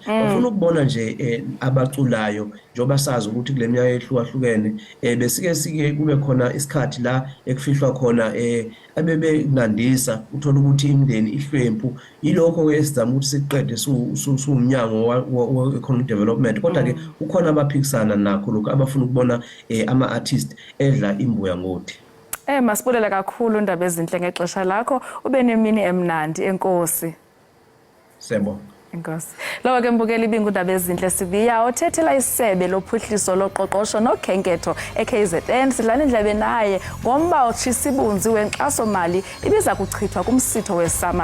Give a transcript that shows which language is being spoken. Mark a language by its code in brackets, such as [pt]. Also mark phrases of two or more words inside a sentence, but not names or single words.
[zu] Bafuna ukubona nje abaculayo njengoba sazi ukuthi kule minyaka ehlukahlukene besike kube khona isikhathi la ekufihlwa khona abebenandisa uthola ukuthi imindeni ihlwempu. Yilokho-ke esizama ukuthi siqede suwumnyango we- [en] economic development. [zu] Kodwa-ke ukhona abaphikisana nakho lokhu abafuna ukubona ama-artist edla imbuya ngoti. [xh] Masibulele kakhulu Ndaba Ezinhle ngexesha lakho. Ube nemini emnandi. Enkosi. Sebo. Enkosi. Lowo ke mbukeli ibingundaba ezinhle sibiya othethela isebe lophuhliso loqoqosho nokhenketho eKZN. Sidlala indlebe naye ngomba otshisibunzi wenkxaso mali ibiza kuchithwa kumsitho we-SAMAS.